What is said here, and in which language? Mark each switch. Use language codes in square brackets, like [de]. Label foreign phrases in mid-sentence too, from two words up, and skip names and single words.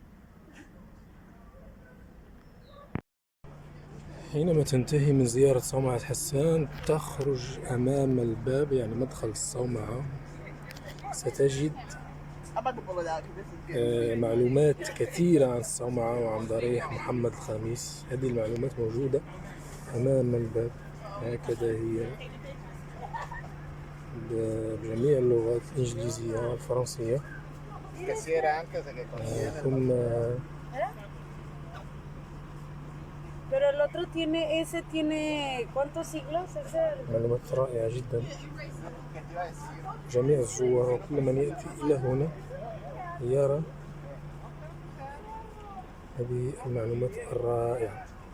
[ar] حينما تنتهي من زيارة صومعة حسان تخرج أمام الباب، يعني مدخل الصومعة، ستجد معلومات كثيرة عن الصومعة وعن ضريح محمد الخامس. هذه المعلومات موجودة أمام الباب، هكذا هي بجميع اللغات الإنجليزية والفرنسية. ثم [es] Pero el otro tiene, ese tiene, ¿cuántos siglos? [ar] معلومات رائعة جدا. جميع الزوار وكل من يأتي إلى هنا يرى هذه المعلومات الرائعة.